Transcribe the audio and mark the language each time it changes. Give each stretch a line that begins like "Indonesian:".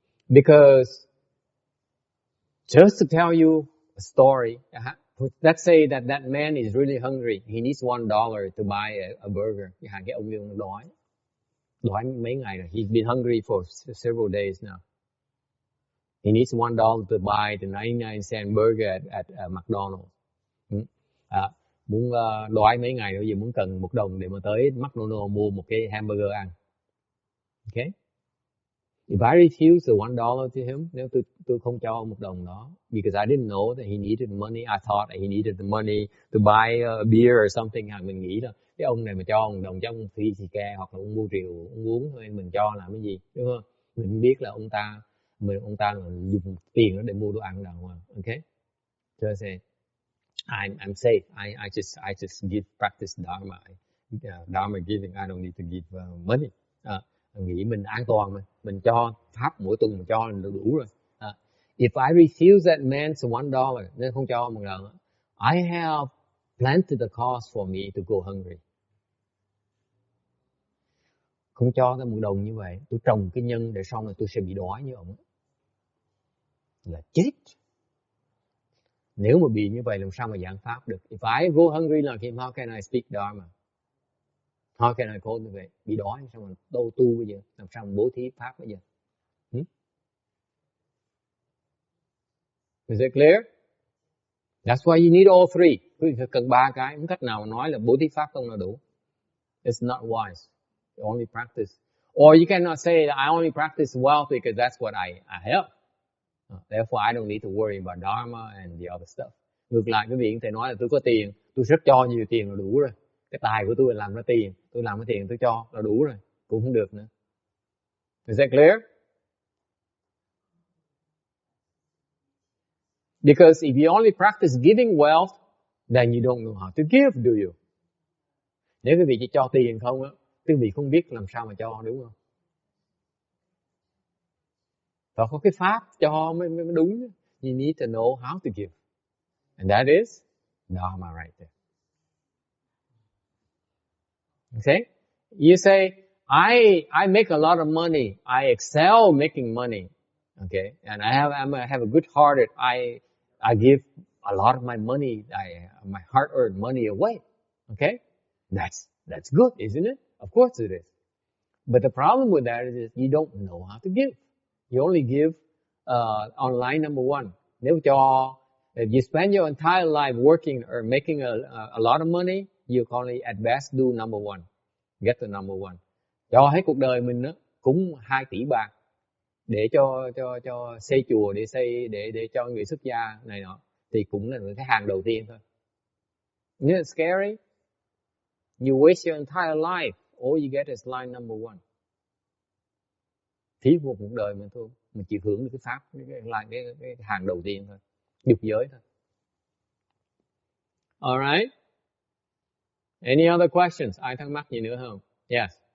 English: Because just to tell you a story, let's say that man is really hungry. He needs $1 to buy a burger.
Vietnamese: Cái ông đói mấy ngày rồi.
English: He's been hungry for several days now. He needs $1 to buy the 99-cent burger at McDonald's.
Vietnamese: Muốn đói mấy ngày rồi, giờ muốn cần $1 để mà tới McDonald's mua một cái hamburger ăn.
English: Okay? If I refuse the $1 to him,
Vietnamese: nếu tôi không cho ông $1 đó,
English: because I didn't know that he needed money, I thought that he needed the money to buy a beer or something.
Vietnamese: Mình nghĩ là cái ông này mà cho $1 cho ông phi xì ke hoặc là ông mua rượu, ông uống thôi, mình cho làm cái gì, đúng không? Mình biết là ông ta là dùng tiền đó để mua đồ ăn đàng hoàng.
English: Okay? So I say, I'm safe. I just give practice dharma. Dharma giving. I don't need to give money.
Vietnamese: Nghĩ mình an toàn mà, mình cho pháp mỗi tuần mình cho là đủ rồi.
English: If I refuse that man's $1,
Vietnamese: nên không cho $1,
English: I have planted the cause for me to go hungry.
Vietnamese: Không cho cái $1 như vậy, tôi trồng cái nhân để sau này tôi sẽ bị đói như ông. Là chết. Nếu mà bị như vậy làm sao mà giảng pháp được?
English: If I go hungry like him, how can I speak dharma? How can I cultivate? Bị đói sao mà đâu tu bây giờ? Làm sao mà bố thí pháp bây giờ? Is it clear? That's why you need all three.
Vietnamese: Quý vị phải cần 3 cái. Không cách nào nói là bố thí pháp không là đủ.
English: It's not wise. You only practice. Or you cannot say that I only practice wealth because that's what I have. Therefore, I don't need to worry about dharma and the other stuff.
Vietnamese: Ngược lại, quý vị có thể nói là tôi có tiền, tôi rất cho nhiều tiền là đủ rồi. Cái tài của tôi là làm ra tiền, tôi làm ra tiền tôi cho là đủ rồi, cũng không được nữa.
English: Is that clear? Because if you only practice giving wealth, then you don't know how to give, do you?
Vietnamese: Nếu quý vị chỉ cho tiền không á, quý vị không biết làm sao mà cho, đúng không? Phải có cái pháp cho mới đúng.
English: You need to know how to give. And that is dharma right there. Okay? You say, I make a lot of money. I excel making money. Okay? And I have a good heart. I give a lot of my money, my hard-earned money away. Okay? That's good, isn't it? Of course it is. But the problem with that is you don't know how to give. You only give on line number 1. Nếu if you spend your entire life working or making a lot of money, you can only at best do number 1. Get to number 1.
Vietnamese: Cho hết cuộc đời mình đó, cúng 2 tỷ bạc để cho xây chùa, để cho người xuất gia này nọ, thì cũng là cái hàng đầu tiên thôi.
English: Isn't it scary? You waste your entire life, all you get is line number 1.
Vietnamese: Phí một cuộc đời mình thôi, mình chỉ hưởng được cái pháp, cái hàng đầu tiên thôi, dục giới thôi.
English: Alright. Any other questions?
Vietnamese: Ai thắc mắc gì nữa không?
English: Yes.